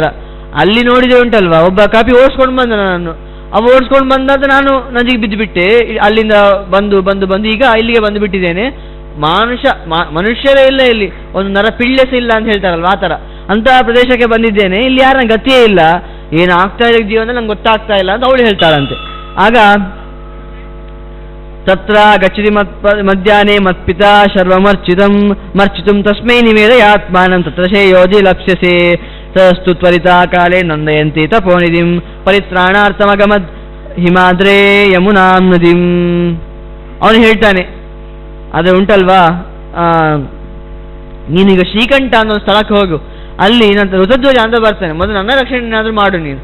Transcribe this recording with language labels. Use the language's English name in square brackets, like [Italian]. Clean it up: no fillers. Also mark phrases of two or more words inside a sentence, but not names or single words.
[Kannada] ಅಲ್ಲಿ ನೋಡಿದೆ ಉಂಟಲ್ವಾ ಒಬ್ಬ ಕಪಿ ಓಡಿಸ್ಕೊಂಡು ಬಂದ ನನ್ನನ್ನು, ಓಡಿಸ್ಕೊಂಡು ಬಂದಾದ ನಾನು ನದಿಗೆ ಬಿದ್ದು ಬಿಟ್ಟೆ. ಅಲ್ಲಿಂದ ಬಂದು ಈಗ ಇಲ್ಲಿಗೆ ಬಂದು ಬಿಟ್ಟಿದ್ದೇನೆ. ಮನುಷ್ಯರೇ ಇಲ್ಲ, ಇಲ್ಲಿ ಒಂದು ನರಪಿಳ್ಳೆ ಸಹ ಇಲ್ಲ ಅಂತ ಹೇಳ್ತಾರಲ್ವ, ಆ ಥರ ಅಂತಹ ಪ್ರದೇಶಕ್ಕೆ ಬಂದಿದ್ದೇನೆ. ಇಲ್ಲಿ ಯಾರ ಗತಿಯೇ ಇಲ್ಲ, ಏನಾಗ್ತಾ ಇದೆ ಜೀವನ ನಂಗೆ ಗೊತ್ತಾಗ್ತಾ ಇಲ್ಲ ಅಂತ ಅವಳು ಹೇಳ್ತಾಳಂತೆ. [Sanskrit] ಆಗ ತತ್ರ ಗಚ್ಚತಿ ಮಧ್ಯಾಹ್ನೆ ಮತ್ಪಿತಾ ಶರ್ವಮರ್ಚಿತಂ ತಸ್ಮೈ ನಿವೇದಯಾತ್ಮಾನಂ ತತ್ರ ಶ್ರೇಯೋಜಿ ಲಪ್ಸ್ಯಸೆ ತಸ್ತು ತ್ವರಿತಾ ಕಾಲೇ ನಂದಯಂತಿ ತಪೋನಿಧಿಂ ಪರಿತ್ರಾಣಾರ್ಥಮಗಮದ್ ಹಿಮಾದ್ರೇ ಯಮುನಾಂ ನದಿಂ. [Kannada] ಅವನು ಹೇಳ್ತಾನೆ, ಅದು ಉಂಟಲ್ವಾ, ನೀನೀಗ ಶ್ರೀಕಂಠ ಅನ್ನೋ ಸ್ಥಳಕ್ಕೆ ಹೋಗು, ಅಲ್ಲಿ ನನ್ನ ಋತಧ್ವಜ ಅಂತ ಬರ್ತಾನೆ, ಮೊದಲು ನನ್ನ ರಕ್ಷಣೆ ಏನಾದರೂ ಮಾಡು ನೀನು.